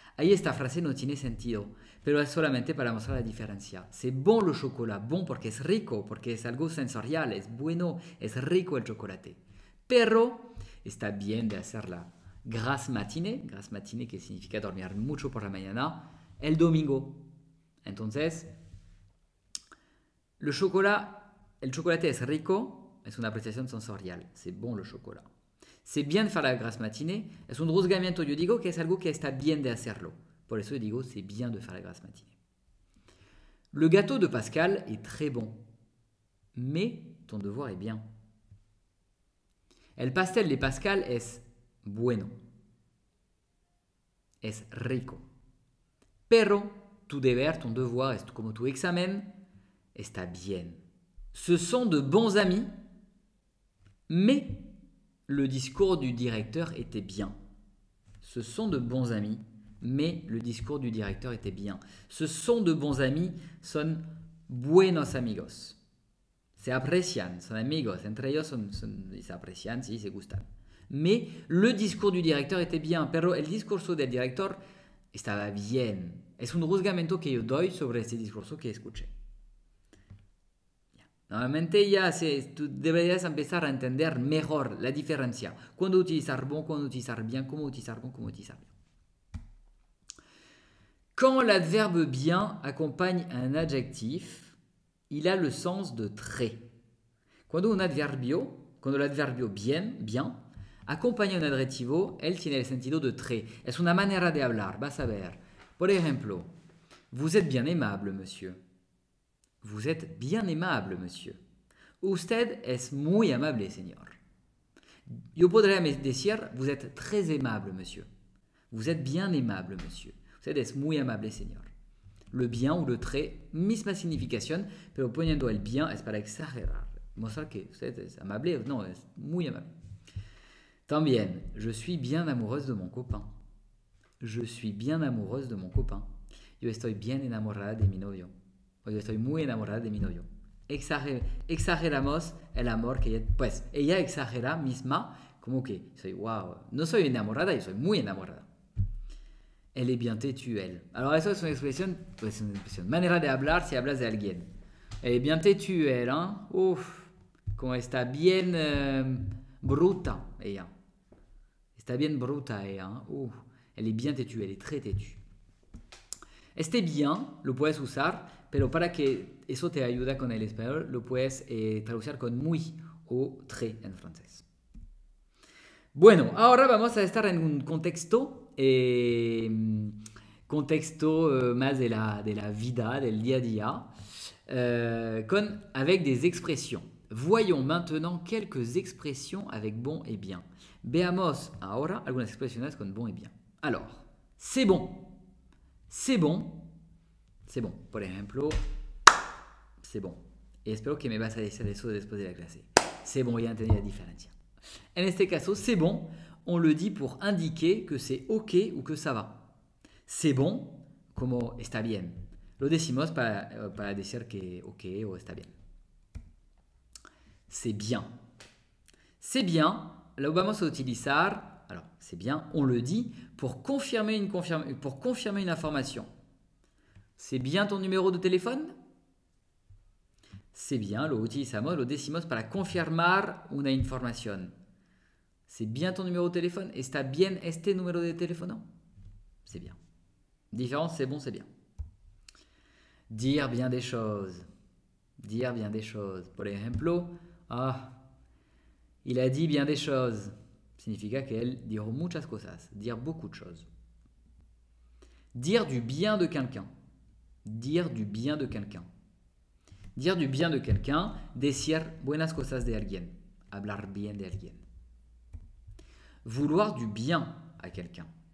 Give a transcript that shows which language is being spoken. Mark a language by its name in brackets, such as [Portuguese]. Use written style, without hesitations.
[Spanish] Ahí esta frase no tiene sentido, pero es solamente para mostrar la diferencia. [French] C'est bon le chocolat, [Spanish] bon porque es rico, porque es algo sensorial, es bueno, es rico el chocolate. Pero está bien de hacer [French] la grasse matinée [Spanish] que significa dormir mucho por la mañana, el domingo. Entonces, el chocolate es rico, es una apreciación sensorial, [French] c'est bon le chocolat. C'est bien de faire la grasse matinée, [Spanish] es un juzgamiento, yo digo que es algo que está bien de hacerlo. Por eso yo digo, [French] c'est bien de faire la grasse matinée. Le gâteau de Pascal est très bon, mais ton devoir est bien. [Spanish] El pastel de Pascal es bueno, es rico. Pero tu deber, [French] ton devoir, [Spanish] es como tu examen, está bien. [French] Ce sont de bons amis, mais le discours du directeur était bien. Ce sont de bons amis, mais le discours du directeur était bien. Ce sont de bons amis, [Spanish] son buenos amigos. Se aprecian, son amigos, entre ellos se aprecian, sí, se gustan. [French] Mais le discours du directeur était bien, [Spanish] pero el discurso del director estaba bien. Es un juzgamiento que yo doy sobre este discurso que escuché. Normalmente ya tú deberías empezar a entender mejor la diferencia. Cuándo utilizar bon, cuándo utilizar bien, cómo utilizar bon, cómo utilizar bien. [French] Quand l'adverbe bien accompagne un adjectif, il a le sens de très. [Spanish] Quando l'adverbio bien, acompaña un adjetivo, él tiene el sentido de très. Es una manera de hablar, vas a ver. Por ejemplo, [French] vous êtes bien aimable, monsieur. Vous êtes bien aimable, monsieur. [Spanish] Usted es muy amable, señor. Yo podría decir, [French] vous êtes très aimable, monsieur. Vous êtes bien aimable, monsieur. [Spanish] Usted es muy amable, señor. [French] Le bien ou le très, [Spanish] misma significación, pero poniendo el bien es para exagerar. Mostrar que usted es amable, no, es muy amable. También, [French] je suis bien amoureuse de mon copain. Je suis bien amoureuse de mon copain. [Spanish] Yo estoy bien enamorada de mi novio. O yo estoy muy enamorada de mi novio. Exageramos el amor que ella... Pues, ella exagera misma, como que soy, wow, no soy enamorada, yo soy muy enamorada. [French] Elle est bien têtue, elle. [Spanish] Alors, eso es una expresión, pues una expresión, manera de hablar si hablas de alguien. [French] Elle est bien têtue, elle, hein. [Spanish] Uf, como está bien bruta, ella. Está bien bruta, ella, hein. [French] Uf, elle est bien têtue, elle est très têtue. [Spanish] Este bien lo puedes usar, pero para que eso te ayuda con el español, lo puedes traducir con muy o très en francés. Bueno, ahora vamos a estar en un contexto más de la vida, del día a día, [French] avec des expressions. Voyons maintenant quelques expressions avec bon et bien. [Spanish] Veamos ahora algunas expresiones con bon et bien. [French] Alors, c'est bon. C'est bon. C'est bon. [Spanish] Por ejemplo, [French] c'est bon. [Spanish] Y espero que me vas a decir eso después de la clase. [French] C'est bon, [Spanish] ya entendí la diferencia. En este caso, [French] c'est bon, on le dit pour indiquer que c'est ok ou que ça va. C'est bon, [Spanish] como está bien. Lo decimos para decir que ok o está bien. [French] C'est bien. C'est bien, [Spanish] lo vamos a utilizar, [French] alors c'est bien, on le dit pour confirmer une information. C'est bien ton numéro de téléphone? C'est bien, [Spanish] lo utilizamos, lo decimos para confirmar una información. [French] C'est bien ton numéro de téléphone? [Spanish] ¿Está bien este número de teléfono? [French] C'est bien. Différence, c'est bon, c'est bien. Dire bien des choses. Dire bien des choses. [Spanish] Por ejemplo, [French] il a dit bien des choses. [Spanish] Significa que él dijo muchas cosas. [French] Dire beaucoup de choses. Dire du bien de quelqu'un. Dire du bien de quelqu'un. Dire du bien de quelqu'un, [Spanish] decir buenas cosas de alguien. Hablar bien de alguien. [French] Vouloir du bien a quelqu'un.